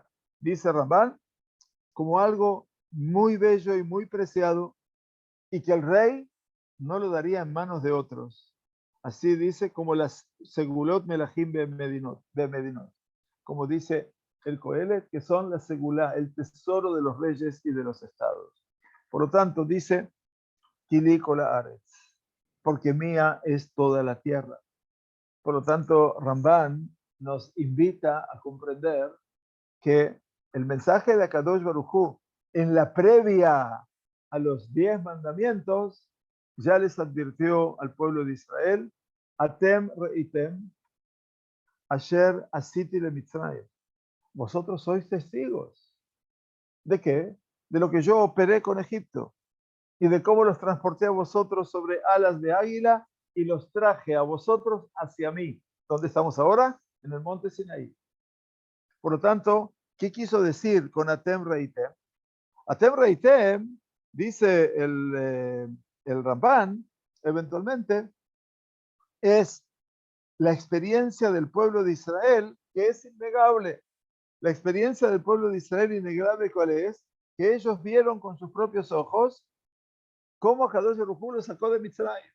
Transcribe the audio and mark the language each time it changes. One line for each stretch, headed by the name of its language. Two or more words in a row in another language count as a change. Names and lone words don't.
Spanish: Dice Ramban, como algo muy bello y muy preciado, y que el rey no lo daría en manos de otros. Así dice, como las
Hebrew: סגולות מלכים
Spanish: de Medinot, como dice el Coelet, que son la segulá, el tesoro de los reyes y de los estados. Por lo tanto, dice,
Hebrew: כי לי כל הארץ,
Spanish: porque mía es toda la tierra. Por lo tanto, Ramban nos invita a comprender que el mensaje de
Hebrew: הקדוש ברוך הוא
Spanish: en la previa a los 10 mandamientos ya les advirtió al pueblo de Israel:
Hebrew: אתם ראיתם אשר עשיתי למצרים.
Spanish: Vosotros sois testigos. ¿De qué? De lo que yo operé con Egipto y de cómo los transporté a vosotros sobre alas de águila y los traje a vosotros hacia mí. ¿Dónde estamos ahora? En el monte Sinaí. Por lo tanto, ¿qué quiso decir con
Hebrew: אתם ראיתם? אתם ראיתם,
Spanish: dice el Ramban, eventualmente, es la experiencia del pueblo de Israel, que es innegable. La experiencia del pueblo de Israel innegable, ¿cuál es? Que ellos vieron con sus propios ojos cómo
Hebrew: קדוש ברוך הוא
Spanish: lo sacó de Mitzrayim.